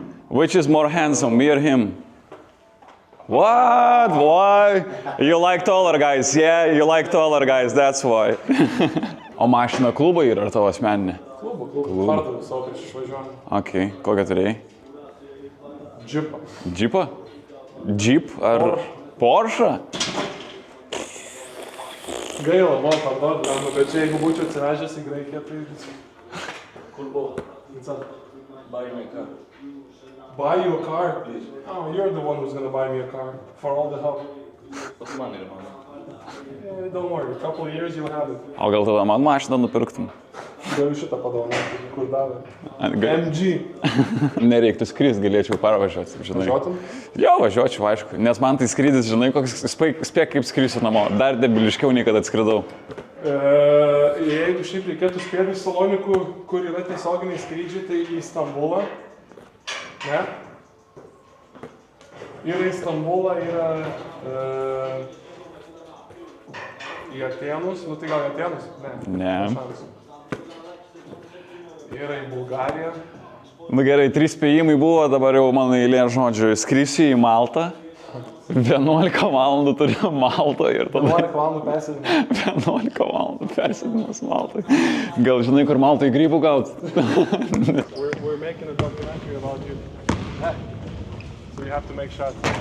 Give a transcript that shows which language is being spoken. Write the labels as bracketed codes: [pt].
[en] Which is more handsome, me or him? What? Why? You like taller guys, yeah? You like taller guys, that's why. [lt] O mašina klubo yra ar tavo asmeninė? Klubo. Pardavau savo prieš išvažiuojant. Ok, kokią turėjai? Džipą. Džipą? Džip ar Porsche? Gaila buvo parduoti, bet čia jeigu būčiau atsivežęs į Graikiją, tai... Kur buvo? [en] Buy me a car. Buy you a car? Oh, you're the one who's gonna buy me a car. For all the help. Yeah, don't worry, a couple of years you'll have it. [lt] O gal tada man mašiną nupirktum? Galiu šitą padovanoti, kur davė. MG. Nereiktų skrist, galėčiau parvažiuoti, žinai. Važiuotum? Jo, važiuočiau, aišku. Nes man tai skrydis, žinai, koks spėk kaip skrisiu namo. Dar debiliškiau nei kad atskridau. Jeigu šiaip reikėtų spėti iš Salonikų, kur yra tiesioginiai skrydžiai, tai į Stambulą. Ne? Yra į Stambulą, yra į Atėnus. Nu tai gal į Atėnus? Ne. Yra į Bulgariją. Nu gerai, 3 spėjimai buvo, dabar jau mano eilė žodžiu. Skrisiu į Maltą. 11 valandų turiu Maltą ir tada... 11 valandų persėdimas. 11 valandų persėdimas Maltai. Gal žinai, kur Maltai grybų gaut? [en] We're making a documentary about you. So you have to make shots.